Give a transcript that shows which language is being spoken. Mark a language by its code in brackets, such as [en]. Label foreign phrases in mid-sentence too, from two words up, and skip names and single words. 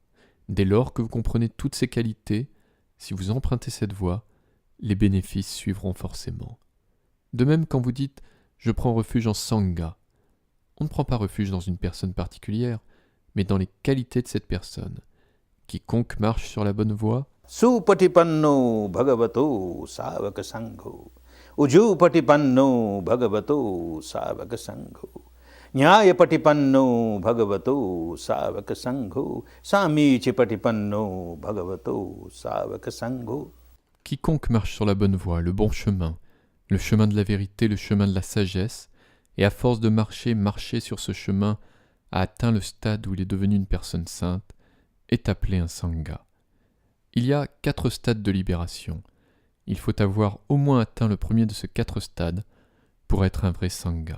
[fr] Dès lors que vous comprenez toutes ces qualités, si vous empruntez cette voie, les bénéfices suivront forcément. De même quand vous dites « je prends refuge en Sangha », on ne prend pas refuge dans une personne particulière, mais dans les qualités de cette personne. Quiconque marche sur la bonne voie, [pi] Supatipanno bhagavato savaka sangho. Ujupatipanno bhagavato savaka sangho. Nyayapatipanno bhagavato savaka sangho. Samichipatipanno bhagavato savaka sangho. [fr] quiconque marche sur la bonne voie, le bon chemin, le chemin de la vérité, le chemin de la sagesse, et à force de marcher sur ce chemin, a atteint le stade où il est devenu une personne sainte, est appelé un Sangha. Il y a 4 stades de libération. Il faut avoir au moins atteint le premier de ces 4 stades pour être un vrai sangha.